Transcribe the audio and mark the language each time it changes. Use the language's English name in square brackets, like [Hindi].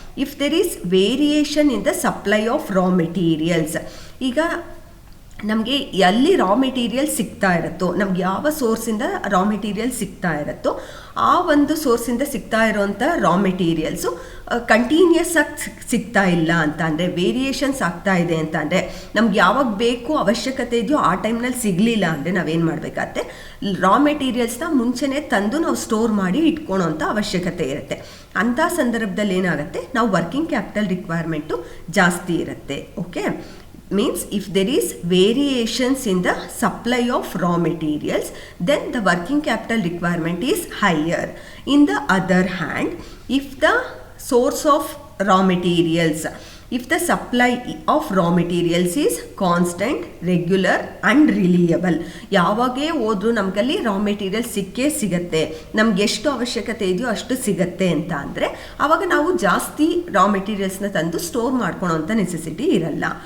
[English] if there is variation in the supply of raw materials, [Kannada] ಈಗ ನಮಗೆ ಎಲ್ಲಿ raw material ಸಿಗ್ತಾ ಇರುತ್ತೋ, ನಮ್ಗೆ ಯಾವ ಸೋರ್ಸಿಂದ ರಾ ಮೆಟೀರಿಯಲ್ ಸಿಗ್ತಾ ಇರುತ್ತೋ ಆ ಒಂದು ಸೋರ್ಸಿಂದ ಸಿಗ್ತಾ ಇರೋವಂಥ ರಾ ಮೆಟೀರಿಯಲ್ಸು ಕಂಟಿನ್ಯೂಸ್ ಆಗಿ ಸಿಗ್ತಾ ಇಲ್ಲ ಅಂತ ಅಂದರೆ, ವೇರಿಯೇಷನ್ಸ್ ಆಗ್ತಾ ಇದೆ ಅಂತ ಅಂದರೆ, ನಮ್ಗೆ ಯಾವಾಗ ಬೇಕು ಅವಶ್ಯಕತೆ ಇದೆಯೋ ಆ ಟೈಮ್ನಲ್ಲಿ ಸಿಗಲಿಲ್ಲ ಅಂದರೆ ನಾವೇನು ಮಾಡಬೇಕಾಗತ್ತೆ, ರಾ ಮೆಟೀರಿಯಲ್ಸ್ನ ಮುಂಚೆನೇ ತಂದು ನಾವು ಸ್ಟೋರ್ ಮಾಡಿ ಇಟ್ಕೊಳೋಂಥ ಅವಶ್ಯಕತೆ ಇರುತ್ತೆ. ಅಂಥ ಸಂದರ್ಭದಲ್ಲಿ ಏನಾಗುತ್ತೆ, ನಾವು ವರ್ಕಿಂಗ್ ಕ್ಯಾಪಿಟಲ್ ರಿಕ್ವೈರ್ಮೆಂಟು ಜಾಸ್ತಿ ಇರುತ್ತೆ. [English] Okay, means if there is variations in the supply of raw materials, then the working capital requirement is higher. In the other hand, if the source of raw materials, if the supply of raw materials is constant, regular and reliable, [Kannada] ಯಾವಾಗೇ ಹೋದ್ರೂ ನಮಗಲ್ಲಿ raw material ಸಿಕ್ಕೇ ಸಿಗುತ್ತೆ, ನಮ್ಗೆ ಎಷ್ಟು ಅವಶ್ಯಕತೆ ಇದೆಯೋ ಅಷ್ಟು ಸಿಗುತ್ತೆ ಅಂತ ಅಂದರೆ ಆವಾಗ ನಾವು ಜಾಸ್ತಿ ರಾ ಮೆಟೀರಿಯಲ್ಸ್ನ ತಂದು ಸ್ಟೋರ್ ಮಾಡ್ಕೊಳೋಂಥ ನೆಸೆಸಿಟಿ ಇರಲ್ಲ.